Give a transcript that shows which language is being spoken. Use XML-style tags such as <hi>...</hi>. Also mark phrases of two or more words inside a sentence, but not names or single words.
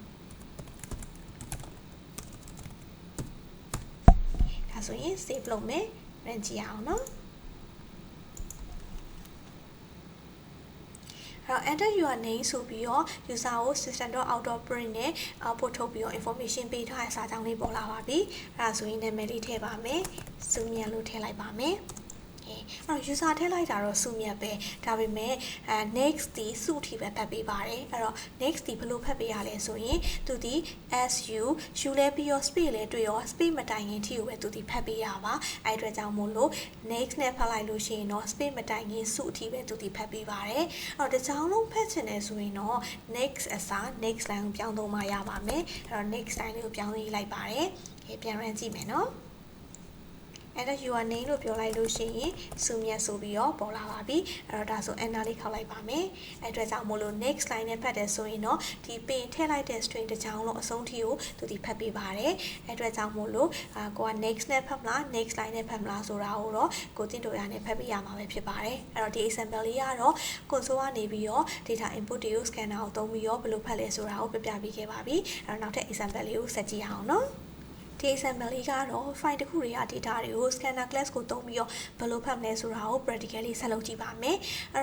<my>ဒါဆိုရင် save လုပ်မယ် run ကြည့်အောင်နော်</my> <en>enter your name</en> <my>ဆိုပြီးတော့ user ကို system.out.print နဲ့ output ထုတ်ပြီးတော့ information ပေးထားတဲ့စာကြောင်းလေးပေါ်လာပါပြီအဲ့ဒါဆိုရင်နာမည်လေးထည့်ပါမယ် zoom မြန်လို့ထည့်လိုက်ပါမယ်အဲ့တော့ user ထည့်လိုက်တာတော့စုမြတ်ပဲဒါပေမဲ့next ဒီစုထိပဲဖတ်ပေးပါတယ်အဲ့တော့ next ဒီဘယ်လိုဖတ်ပေးရလဲဆိုရင်သူဒီ su လဲပြီးရော space လဲတွေ့ရော space မတိုင်ခင်ထိကိုပဲသူဒီဖတ်ပေးရပါအဲ့အတွက်ကြောင့်မို့လို့ next နဲ့ဖတ်လိုက်လို့ရှိရင်တော့ space မတိုင်ခင်စုအထိပဲသူဒီဖတ်ပေးပါတယ်အဲ့တော့တစ်ကြောင်းလုံးဖတ်ချင်တယ်ဆိုရင်တော့ next အစား</my> <en>next line</en> <my>ကိုပြောင်းသုံးမှရပါမယ်အဲ့တော့</my> <en>next line</en> <my>လေးကိုပြောင်းရေးလိုက်ပါတယ်ပြန်ရမ်းကြည့်မယ်နော်အဲ့တော့</my> <en>your name</en> <my>လို့ပြောလိုက်လို့ရှိရင်စုမြတ်ဆိုပြီးတော့ပေါ်လာပါပြီအဲ့တော့ဒါဆို enter လေးခောက်လိုက်ပါမယ်အဲ့အတွက်ကြောင့်မို့လို့</my> <en>next line</en> <my>နဲ့ဖတ်တယ်ဆိုရင်တော့ဒီပင်ထည့်လိုက်တဲ့ string တစ်ချောင်းလုံးအဆုံးထိ ကိုသူဒီဖတ်ပေးပါတယ်အဲ့အတွက်ကြောင့်မို့လို့ကိုက next နဲ့ဖတ်မလား</my> <en>next line</en> <my>နဲ့ဖတ်မလားဆိုတာကိုတော့ကိုတင်တော်ရနဲ့ဖတ်ပေးရမှာပဲဖြစ်ပါတယ်အဲ့တော့ဒီ example လေးကတော့ console ကနေပြီးတော့</my> <en>data input</en> <my>တွေကို scanner ကိုသုံးပြီးတော့ဘယ်လိုဖတ်လဲဆိုတာကိုပြပြပေးခဲ့ပါပြီအဲ့တော့နောက်ထပ် example လေးကိုဆက်ကြည့်အောင်နော်ဒီ example လေးကတော့ file တစ်ခုတွေက data တွေကို</my> <en>scanner class</en> <my>ကိုသုံးပြီးတော့ဘယ်လိုဖတ်မလဲဆိုတာကို practically ဆက်လုပ်ကြည့်ပါမယ်အဲ့</my>